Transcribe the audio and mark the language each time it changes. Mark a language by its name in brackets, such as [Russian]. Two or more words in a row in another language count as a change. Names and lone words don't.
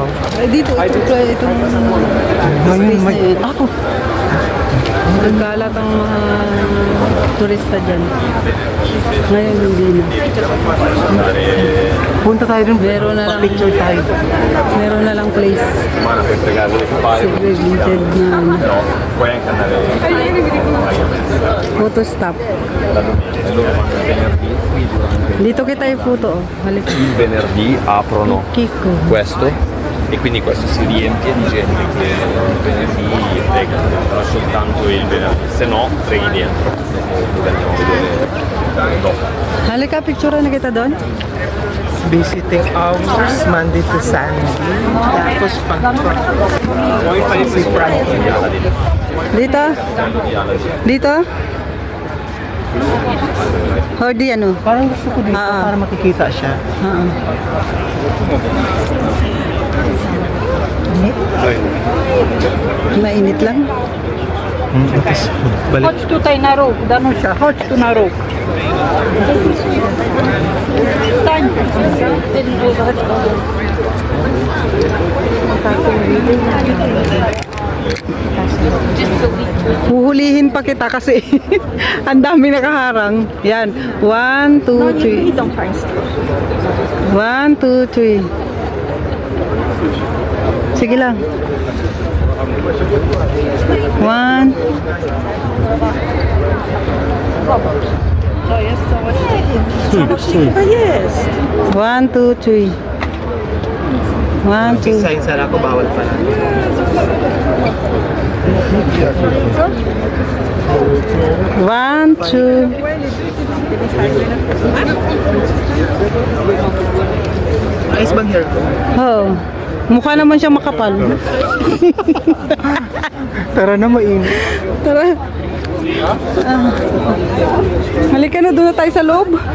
[Filipino] Dito, itong space na yun. Ako! Nagkalat ang mga turista dyan. Ngayon, hindi na. Punta tayo dun. Meron na lang. Picture tayo. Meron na lang place. [Italian] Settimana per pregare le campane. [Filipino] Segregated na ano. [Italian] No, puoi anche andare [English] Photo stop. [Italian] la domenica. E loro fanno il venerdì. [Filipino] Dito kita yung photo. Oh. Halika. [Italian] Il venerdì aprono Kiko. questo e quindi questo si riempie di gente che il venerdì prega, però soltanto il venerdì, se no preghi dentro. Dove andiamo a vedere dopo. [Filipino] Halika, picture na kita doon. [English] Visiting hours, Monday to Sunday. [Filipino] Tapos pag si Friday. Dito? Dito? Or di ano? Parang gusto ko dito para makikita siya. Mainit lang. Tapos balik. [Polish] Chodź tutaj na róg, Danusia, chodź tu na róg. Stań. [Filipino] Huhulihin pa kita kasi ang dami nakaharang. Yan. 1, 2, 3. [Polish] Idą Państwo. 1, 2, 3. [Filipino] Sige lang. 1. [Polish] To jest całości chyba jest. 1, 2, 3. 1, 2. [Filipino] Sign sana ako, bawal pala. One, two. Ayos bang hair ko? Oh. Mukha naman siya makapal. Tara na, mainit. Tara. Halika na, doon na tayo sa loob.